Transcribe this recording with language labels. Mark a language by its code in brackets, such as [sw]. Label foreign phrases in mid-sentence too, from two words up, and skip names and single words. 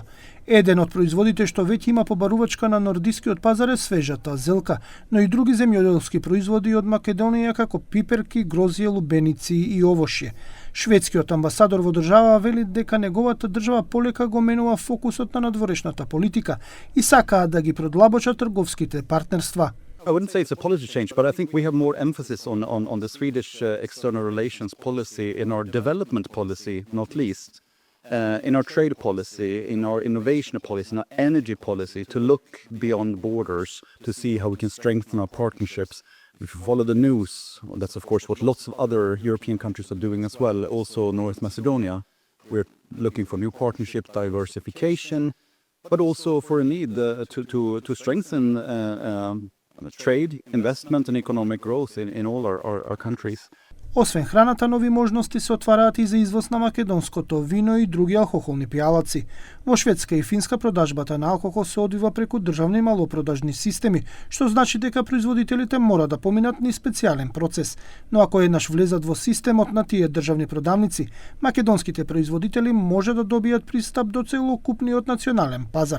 [mk] Еден од производите што веќе има побарувачка на нордискиот пазар е свежата зелка, но и други земјоделски производи од Македонија како пиперки, грозје, лубеници и овошје. Шведскиот амбасадор во држава вели дека неговата држава полека го менува фокусот на надворешната политика и сакаат да ги продлабочат трговските партнерства. [en] I wouldn't say it's a policy change, but I think we have more emphasis on the Swedish external relations policy, in our development policy, not least, in our trade policy, in our innovation policy, in our energy policy, to look beyond borders to see how we can strengthen our partnerships. If you follow the news, that's of course what lots of other European countries are doing as well, also North Macedonia. We're looking for new partnership diversification, but also for a need to strengthen trade, investment and economic growth in all our countries. [mk] Освен храната, нови можности се отвараат и за извоз на македонското вино и други алкохолни пијалаци. Во Шведска и Финска продажбата на алкохол се одвива преку државни малопродажни системи, што значи дека производителите мора да поминат низ специјален процес. Но ако еднаш влезат во системот на тие државни продавници, македонските производители може да добијат пристап до целокупниот национален пазар.